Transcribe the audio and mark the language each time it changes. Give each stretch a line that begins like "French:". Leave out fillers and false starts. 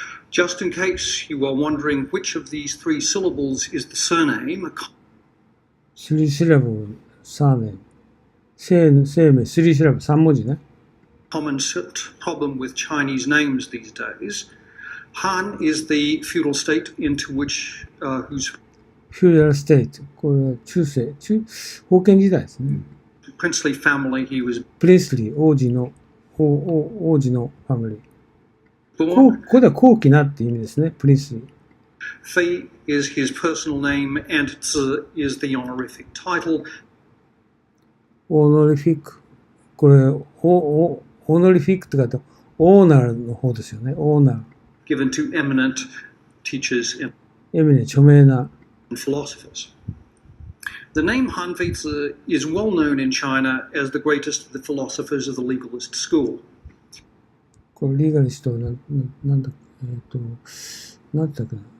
English: Just in case you are wondering which of these three syllables is the surname,
Japanese: 3シラブ、サーネーム。生命、3シラブ、3文字ね。
English: common problem with Chinese names these days. Han is the feudal state into which whose
Japanese: フューダルステイト。これは封建時代ですね。
English: princely family he was
Japanese: プリンスリー、王子のファミリー。
English: born.
Japanese: ここでは高貴なっていう意味ですね、プリンスリー。
English: Fei is his personal name and Zi is the honorific title.
Japanese: オノリフィック。これ、オノリフィックって書いてオーナーの方ですよね。オーナー。
English: Given to eminent teachers and
Japanese: エミネ、著名な。
English: philosophers. The name Hanfei is well known in China as the greatest of the philosophers of the legalist school.
Japanese: これリーガリストはなんだなんだっけな。